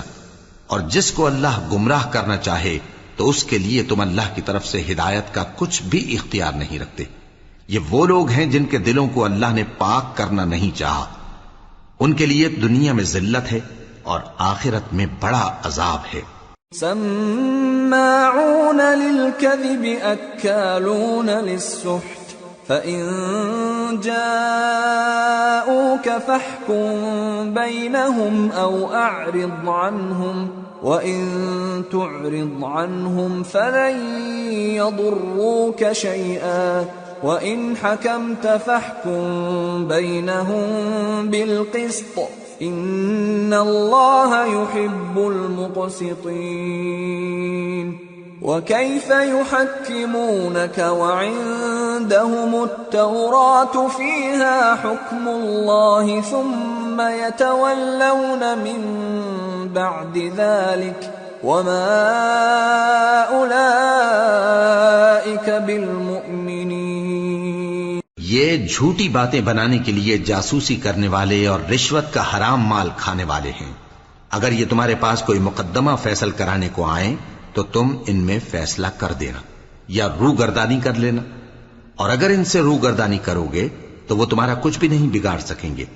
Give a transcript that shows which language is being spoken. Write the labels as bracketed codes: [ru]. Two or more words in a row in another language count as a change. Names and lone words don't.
[hi] और जिसको अल्लाह गुमराह करना चाहे तो उसके लिए तुम अल्लाह की तरफ से हिदायत का कुछ भी इख्तियार नहीं रखते। ये वो लोग हैं जिनके दिलों को अल्लाह ने पाक करना नहीं चाहा। उनके लिए दुनिया में जिल्लत है और आखिरत में बड़ा अजाब है। [ar] سماعون للكذب أكالون للسحت فإن جاءوك فاحكم بينهم أو أعرض عنهم وإن تعرض عنهم فلن يضروك شيئا وإن حكمت فاحكم بينهم بالقسط إن الله يحب المقسطين. وكيف يحكمونك وعندهم التوراة فيها حكم الله ثم يتولون من بعد ذلك وما أولئك بالمؤمنين. [hi] ये झूठी बातें बनाने के लिए जासूसी करने वाले और रिश्वत का हराम माल खाने वाले हैं। अगर ये तुम्हारे पास कोई मुकद्दमा फैसल कराने को आए तो तुम इनमें फैसला कर देना या रूगर्दानी कर लेना, और अगर इनसे रूगर्दानी करोगे तो वो तुम्हारा कुछ भी नहीं बिगाड़ सकेंगे।